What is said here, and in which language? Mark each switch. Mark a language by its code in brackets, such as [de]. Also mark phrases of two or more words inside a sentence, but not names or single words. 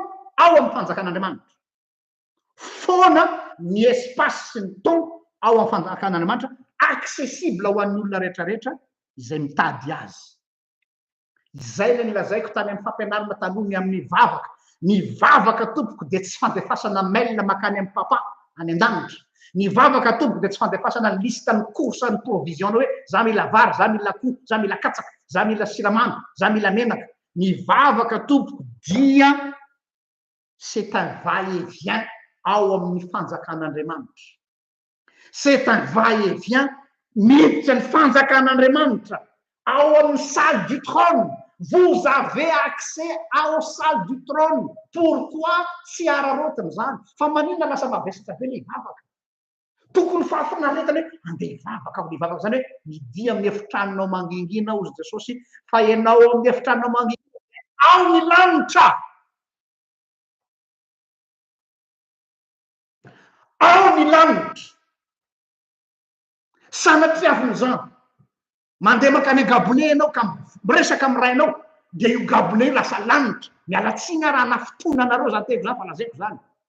[mg] ao amin'ny fanjakan'Andriamanitra fona ny espace sy ny temps ao amin'ny fanjakan'Andriamanitra accessible ho an'ny olona rehetrarehetra izay mitady azy izay le nilazaiko tany amin'ny fampianarana taloha ny amin'ny vavaka tompoko de tsy fandefasana mail makany amin'ny papa any an-danitra ny vavaka tompoko de tsy fandefasana ny listany course ny provision hoe za mila vary za mila akoho za mila katsaka za mila siramamy za mila menaka ny vavaka tompoko dia [fr] c'est un va-et-vient [mg] ao amin'ny fanjakan'Andriamanitra [fr] c'est un va-et-vient [mg] miditra ny fanjakan'Andriamanitra ao amin'ny [fr] salle du trône vous avez accès [mg] ao [fr] salle du trône pourquoi [mg] tsy ararotiny zany fa maninona lasa mavesatra be le vavaka tokony fahafinaretana hoe andeha hivavaka ho hivavaka zany hoe midia amin'ny efitranonao mangingina ozy jesosy fa ianao amin'ny efitranonao mangingina ao ny lanitra ao ny lanitra sanatriavin'izany mandeha makany gabone ianao ka miresaka amin'ny rainao dia io gabone lasa lanitra mialatsina raha nafotoana anareo zany teko zany fa lazaiko zany